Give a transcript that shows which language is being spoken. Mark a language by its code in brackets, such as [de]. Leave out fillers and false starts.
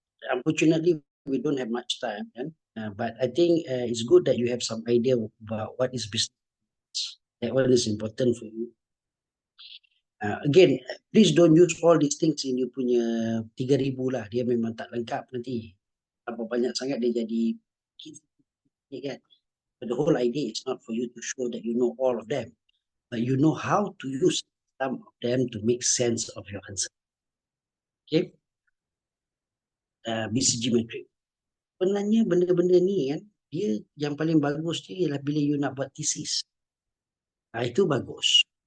[en] Unfortunately, we don't have much time, but I think it's good that you have some idea about what is business. That one is important for you. Again, please don't use all these things in you punya 3,000 lah. [ms] Dia memang tak lengkap nanti. Apa banyak sangat dia jadi kan. [en] But the whole idea is not for you to show that you know all of them, but you know how to use some of them to make sense of your answer. Okay? BCG metric. [ms] Sebenarnya benda-benda ni kan, dia yang paling bagus dia ialah bila you nak buat thesis. Itu bagus.